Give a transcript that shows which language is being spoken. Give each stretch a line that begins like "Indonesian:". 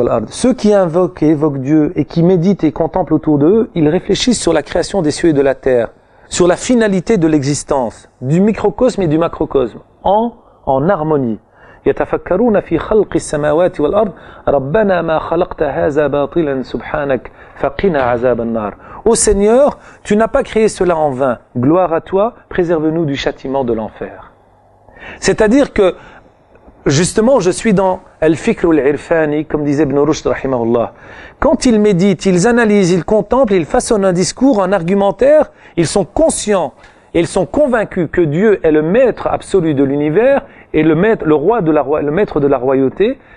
French: Ceux qui invoquent et évoquent Dieu et qui méditent et contemplent autour d'eux, ils réfléchissent sur la création des cieux et de la terre, sur la finalité de l'existence, du microcosme et du macrocosme, en harmonie.
Arabic: يتفكرون في خلق السماوات والأرض ربنا ما خلقت هذا باطلا سبحانك فقنا عذاب النار.
French: Ô Seigneur, tu n'as pas créé cela en vain. Gloire à toi, préserve-nous du châtiment de l'enfer. C'est-à-dire que justement, je suis dans al-fikr al-irfani, comme disait Ibn Rushd rahimahullah. Quand ils méditent, ils analysent, ils contemplent, ils façonnent un discours, un argumentaire, ils sont conscients et ils sont convaincus que Dieu est le maître absolu de l'univers et le maître de la royauté.